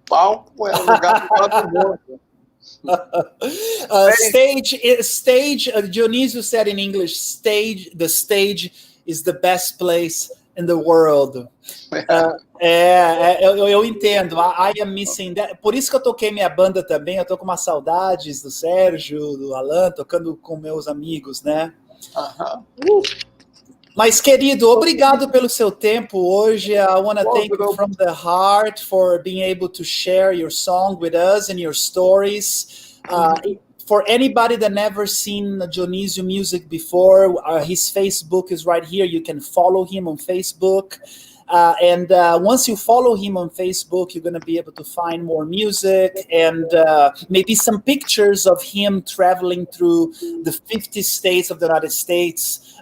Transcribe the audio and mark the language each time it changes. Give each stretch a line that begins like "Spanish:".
Portuguese: Palco é o lugar do todo mundo.
English: Stage, Dionisio said in English, the stage is the best place in the world.
Portuguese: Eu entendo.
English: I am missing that.
Portuguese: Por isso que eu toquei minha banda também. Eu tô com umas saudades do Sérgio, do Alan, tocando com meus amigos, né? Mas, querido, obrigado pelo seu tempo hoje.
English: I want to thank you from the heart for being able to share your song with us and your stories. For anybody that never seen Dionisio music before, his Facebook is right here. You can follow him on Facebook. And once you follow him on Facebook, you're going to be able to find more music and maybe some pictures of him traveling through the 50 states of the United States.